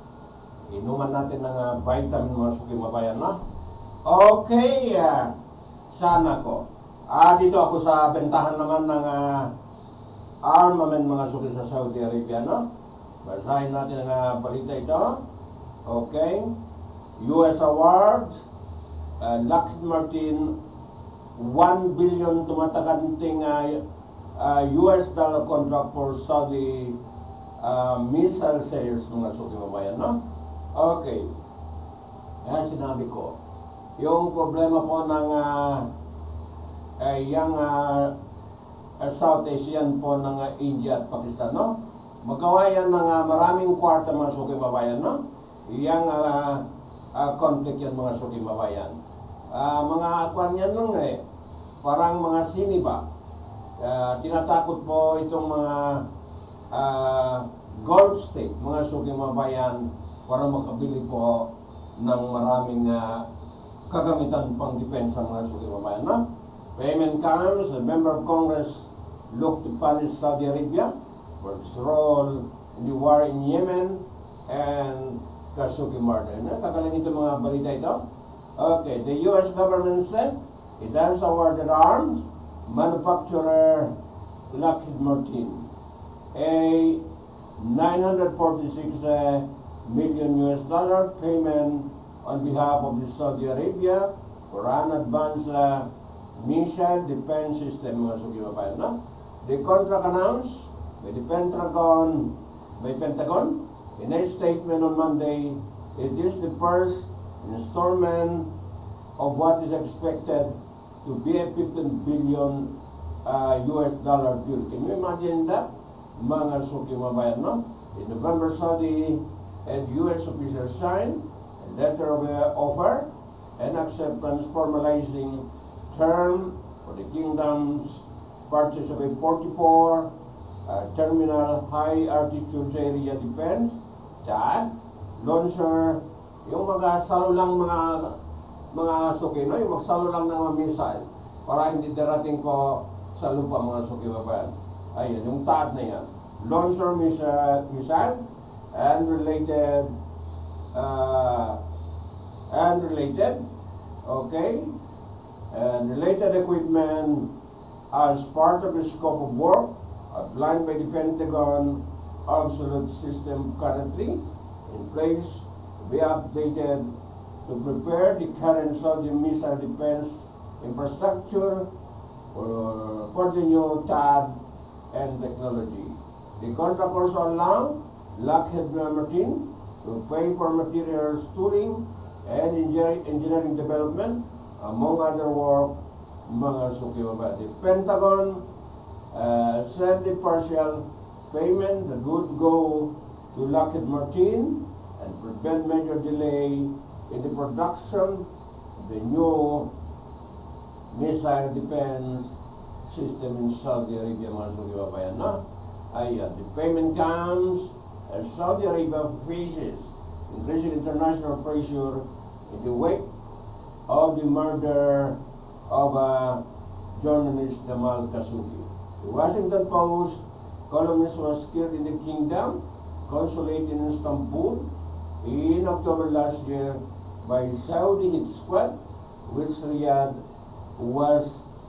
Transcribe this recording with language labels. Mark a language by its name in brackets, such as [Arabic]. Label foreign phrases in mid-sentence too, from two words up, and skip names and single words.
[Filipino] Inuman natin ng vitamin mga sugibabayan, no? Okay. sana ko. Dito ako sa bentahan naman ng armament mga suki sa Saudi Arabia, no? Basahin natin ang balita ito. [English] Okay. US awards, Lockheed Martin, 1 billion tumataganting US dollar contract for Saudi missile sales [Filipino] mga suki mabayan, no? Okay. Yan sinabi ko. Yung problema po ng [English] South Asian [Filipino] po ng India at Pakistan, no? Magawa yan ng maraming kwarta mga suki mabayan, no? Yang conflict yan mga suki mabayan. Mga kwan yan nung parang mga siniba. Tinatakot po itong mga Gulf state, mga suki mabayan, para makabili po ng maraming kagamitan pang depensa mga suki mabayan, no? [English] Payment comes, a member of Congress look to punish Saudi Arabia for its role in the war in Yemen and Khashoggi murder. [Filipino] Kakalang ito mga balita ito. [English] Okay, the U.S. government said it has awarded arms manufacturer Lockheed Martin a 946 million US dollar payment on behalf of the Saudi Arabia for an advanced missile defense system [Filipino] mga suki mabayan, no? [English] The contract announced by the Pentagon in a statement on Monday, it is the first installment of what is expected to be a 15 billion US dollar deal. Can you imagine that? [Filipino] Mga suki mabayan, no? [English] In November, Saudi and US officials signed a letter of offer and acceptance formalizing term for the kingdom's purchase of a 44 terminal high altitude area defense that launcher, [Filipino] yung magsalo lang mga suki, no? Yung magsalo lang ng mga missile para hindi darating po sa lupa mga suki mabayan. Ayan, yung TAD na yan. [English] Launcher missile and related okay, and related equipment as part of the scope of work outlined by the Pentagon Absolute System currently in place to be updated to prepare the current Saudi missile defense infrastructure for the new TAD and technology. The contract also allows Lockheed Martin to pay for materials, tooling, and engineering development, among other work, [Filipino] mga suki mabayan. [English] The Pentagon sent the partial payment that would go to Lockheed Martin and prevent major delay in the production of the new missile defense system in Saudi Arabia, [Filipino] mga suki mabayan, no? Ayan, [English] the payment comes as Saudi Arabia faces increasing international pressure in the wake of the murder of journalist Jamal Khashoggi. The Washington Post columnist was killed in the kingdom consulate in Istanbul in October last year by Saudi hit squad, which Riyadh was